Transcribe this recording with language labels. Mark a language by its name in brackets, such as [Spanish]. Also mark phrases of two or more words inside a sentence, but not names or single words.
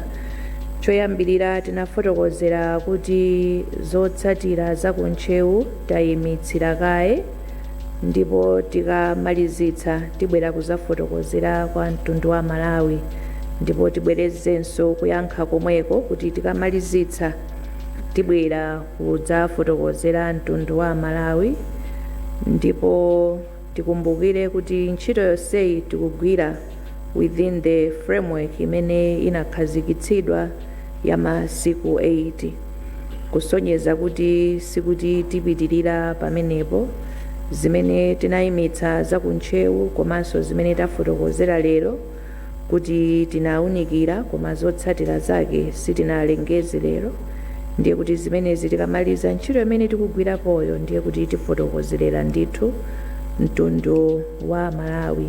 [Nyanja] Choyambirira tinafotokozera kuti zotsatira za kunchewu tayimitsira kaye ndipo tikamalizitsa tibwera kuzafotokozera kwa mtundu wa Malawi ndipo tibwerezenso kuyankha komweko kuti tikamalizitsa tibwera kudzafotokozera mtundu wa Malawi. Ndipo tikumbukire kuti ntchito yonseyi tikugwira [English] within the framework [Nyanja] imene inakhazikitsidwa ya masiku 80. kusonyeza kuti sikuti tipitirira pamenepo. Zimene tinayimitsa zakuntchewu komanso zimene tafotokozera lero kuti tinawunikira koma zotsatira zake sitinalengeze lero, ndiye kuti zimenezi tikamaliza ntchito imene tikugwirapoyo ndiye kuti tifotokozerera ndithu mtundu wa Malawi.